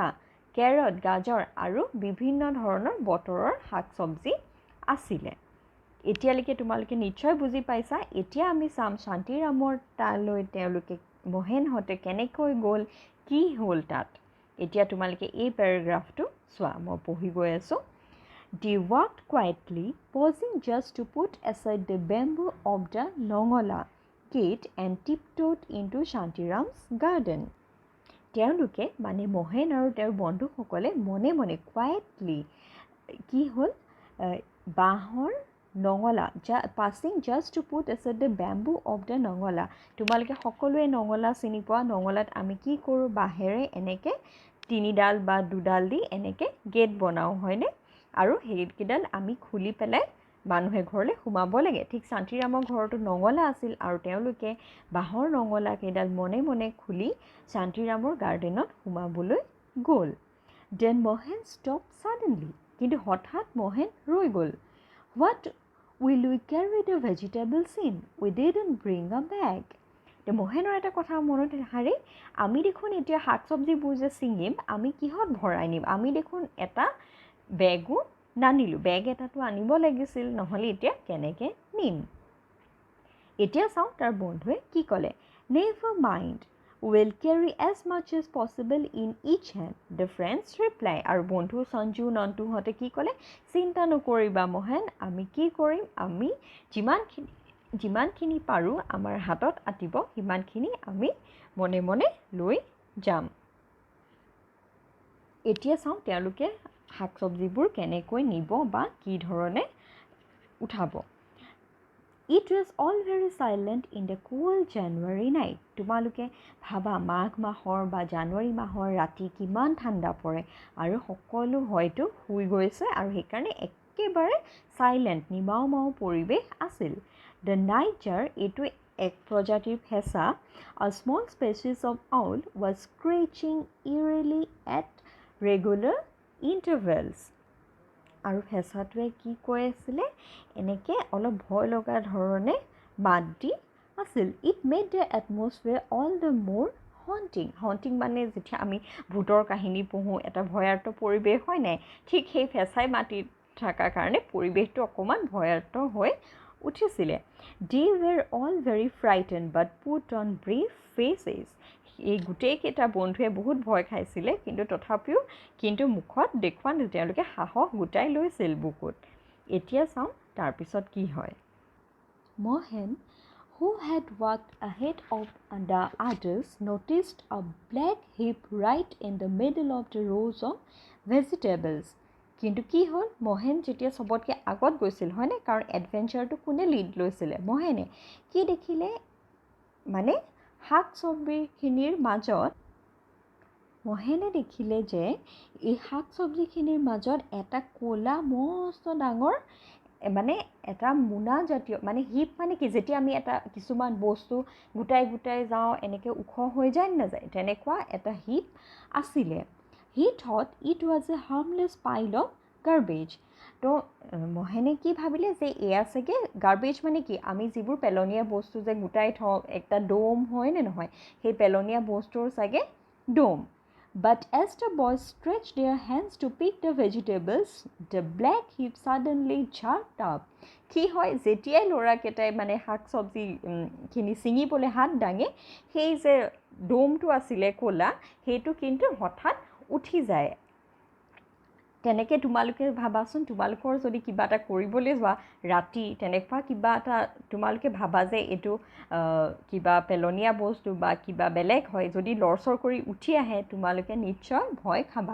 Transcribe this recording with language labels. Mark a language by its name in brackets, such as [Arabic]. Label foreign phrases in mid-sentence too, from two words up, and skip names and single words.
[Assamese] কেৰট গাজৰ আৰু বিভিন্ন ধৰণৰ বতৰৰ শাক চব্জি আছিলে এতিয়ালৈকে তোমালোকে নিশ্চয় বুজি পাইছা এতিয়া আমি চাম শান্তিৰামৰ তালৈ তেওঁলোকে মহেনহঁতে কেনেকৈ গ'ল কি হ'ল তাত এতিয়া তোমালোকে এই পেৰাগ্ৰাফটো চোৱা মই পঢ়ি গৈ আছোঁ [English] They walked quietly, pausing just to put aside the bamboo of the Nongola gate and tiptoed into Shantiram's garden. [Assamese] তেওঁলোকে মানে মহেন আৰু তেওঁৰ বন্ধুসকলে মনে মনে কুৱাইটলি কি হ'ল বাঁহৰ নঙলা [English] passing just to put aside the bamboo of [Assamese] the নঙলা তোমালোকে সকলোৱে নঙলা চিনি পোৱা নঙলাত আমি কি কৰোঁ বাঁহেৰে এনেকৈ তিনিডাল বা দুডাল দি এনেকৈ গেট বনাওঁ হয়নে আৰু সেইকেইডাল আমি খুলি পেলাই মানুহে ঘৰলৈ সোমাব লাগে ঠিক শান্তিৰামৰ ঘৰতো নঙলা আছিল আৰু তেওঁলোকে বাঁহৰ নঙলা কেইডাল মনে মনে খুলি শান্তিৰামৰ গাৰ্ডেনত সোমাবলৈ গ'ল [English] Then Mohan stopped suddenly [Assamese] কিন্তু হঠাৎ মহেন ৰৈ গ'ল [English] What will we carry the vegetables in? We didn't bring a bag. [Assamese] তো মহেনৰ এটা কথা মনত হাৰে আমি দেখোন এতিয়া শাক চব্জিবোৰ যে ছিঙিম আমি কিহত ভৰাই নিম আমি দেখোন এটা বেগো নানিলোঁ বেগ এটাতো আনিব লাগিছিল নহ'লে এতিয়া কেনেকৈ নিম এতিয়া চাওঁ তাৰ বন্ধুৱে কি ক'লে [English] Never mind. We'll carry as much as possible in each hand. The friends reply. [Assamese] আৰু বন্ধু সঞ্জু নন্তুহঁতে কি ক'লে চিন্তা নকৰিবা মহেন আমি কি কৰিম আমি যিমানখিনি পাৰোঁ আমাৰ হাতত আতিব সিমানখিনি আমি মনে মনে লৈ যাম এতিয়া চাওঁ তেওঁলোকে শাক চব্জিবোৰ কেনেকৈ নিব বা কি ধৰণে উঠাব [English] It was all very silent in the cool January night. [Assamese] তোমালোকে ভাবা মাঘ মাহৰ বা জানুৱাৰী মাহৰ ৰাতি কিমান ঠাণ্ডা পৰে আৰু সকলো হয়তো শুই গৈছে আৰু সেইকাৰণে একেবাৰে সাইলেন্ট নিমাও পৰিৱেশ আছিল [English] The nightjar [Assamese] এইটো এক প্ৰজাতিৰ ফেঁচা [English] a small species of owl was screeching eerily at regular intervals [Assamese] আৰু ফেঁচাটোৱে কি কৈ আছিলে এনেকৈ অলপ ভয় লগা ধৰণে মাত দি আছিল [English] It made the atmosphere all the more haunting [Assamese] মানে যেতিয়া আমি ভূতৰ কাহিনী পঢ়োঁ এটা ভয়াৰ্ত পৰিৱেশ হয় নাই ঠিক সেই ফেঁচাই মাতি থকাৰ কাৰণে পৰিৱেশটো অকণমান ভয়াতুৰ হৈ উঠিছিলে। [English] They were all very frightened but put on brave faces. [Assamese] এই গোটেইকেইটা বন্ধুৱে বহুত ভয় খাইছিলে, কিন্তু মুখত দেখুওৱা নাছিল, তেওঁলোকে সাহস গোটাই লৈছিল বুকুত। এতিয়া চাওঁ তাৰপিছত কি হয়। [English] Mohan, who had walked ahead of the others, noticed a black heap right in the middle of the rows of vegetables. [Assamese] কিন্তু কি হ'ল, মহেন যেতিয়া চবতকৈ আগত গৈছিল হয়নে, কাৰণ এডভেঞ্চাৰটো কোনে লিড লৈছিলে, মহেনে। কি দেখিলে, মানে শাক চব্জিখিনিৰ মাজত মহেনে দেখিলে যে এই শাক চব্জিখিনিৰ মাজত এটা ক'লা মস্ত ডাঙৰ মানে এটা মোনা জাতীয়, মানে হিপ মানে কি, যেতিয়া আমি এটা কিছুমান বস্তু গোটাই গোটাই যাওঁ এনেকৈ ওখ হৈ যায় নাযায়, তেনেকুৱা এটা হিপ আছিলে। [English] He thought it was a harmless pile of garbage. [Assamese] তো মহেনে কি ভাবিলে যে এয়া চাগে গাৰ্বেজ, মানে কি আমি যিবোৰ পেলনীয়া বস্তু যে গোটাই থওঁ একটা ডোম হয় নে নহয়, সেই পেলনীয়া বস্তুৰ চাগে ডোম। [English] But as the boys stretched their hands to pick the vegetables, the black heap suddenly jerked up. [Assamese] কি হয়, যেতিয়াই ল'ৰাকেইটাই মানে শাক চব্জিখিনি ছিঙিবলৈ হাত দাঙে, সেই যে ডোমটো আছিলে ক'লা, সেইটো কিন্তু হঠাৎ উঠি যায়। তেনেকৈ তোমালোকে ভাবাচোন, তোমালোকৰ যদি কিবা এটা কৰিবলৈ যোৱা ৰাতি, তেনেকুৱা কিবা এটা তোমালোকে ভাবা যে এইটো কিবা পেলনীয়া বস্তু বা কিবা বেলেগ হয়, যদি লৰচৰ কৰি উঠি আহে, তোমালোকে নিশ্চয় ভয় খাবা।